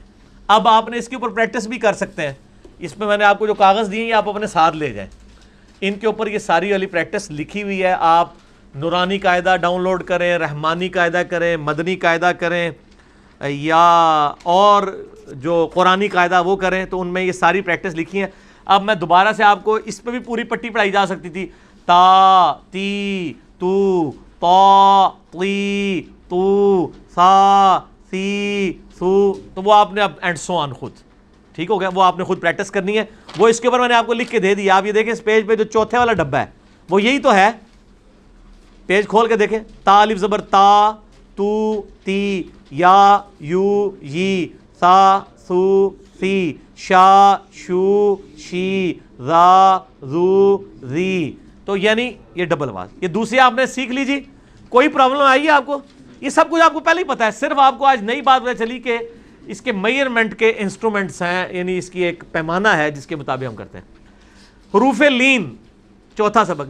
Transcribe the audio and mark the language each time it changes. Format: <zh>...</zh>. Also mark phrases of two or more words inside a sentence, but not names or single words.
<ur>اب آپ نے اس کے اوپر پریکٹس بھی کر سکتے ہیں. اس میں نے آپ کو جو کاغذ دیے ہیں آپ اپنے ساتھ لے جائیں, ان کے اوپر یہ ساری والی پریکٹس لکھی ہوئی ہے. آپ نورانی قاعدہ ڈاؤن لوڈ کریں, رحمانی قاعدہ کریں, مدنی قاعدہ کریں, یا اور جو قرآنی قاعدہ وہ کریں, تو ان میں یہ ساری پریکٹس لکھی ہیں. اب میں دوبارہ سے آپ کو اس پہ بھی پوری پٹی پڑھائی جا سکتی تھی, تا تی تو, تا تی تو, سا سی سو, تو وہ آپ نے اب</ur> <en>and so on</en> <ur>خود. ٹھیک ہو گیا, وہ آپ نے خود پریکٹس کرنی ہے. وہ اس کے اوپر میں نے آپ کو لکھ کے دے دی. آپ یہ دیکھیں اس پیج پہ جو چوتھے والا ڈبہ ہے وہ یہی تو ہے. پیج کھول کے دیکھیں, تا الف زبر تا, تو تی, یا یو یی, سا سو سی, شا شو شی, را زو زی. تو یعنی یہ ڈبل آواز. یہ دوسری آپ نے سیکھ لیجی. کوئی پرابلم آئی ہے آپ کو؟ یہ سب کچھ آپ کو پہلے ہی پتا ہے, صرف آپ کو آج نئی بات پتہ چلی کہ اس کے میئرمنٹ کے انسٹرومنٹس ہیں, یعنی اس کی ایک پیمانہ ہے جس کے مطابق ہم کرتے ہیں. حروف لین, چوتھا سبق.</ur>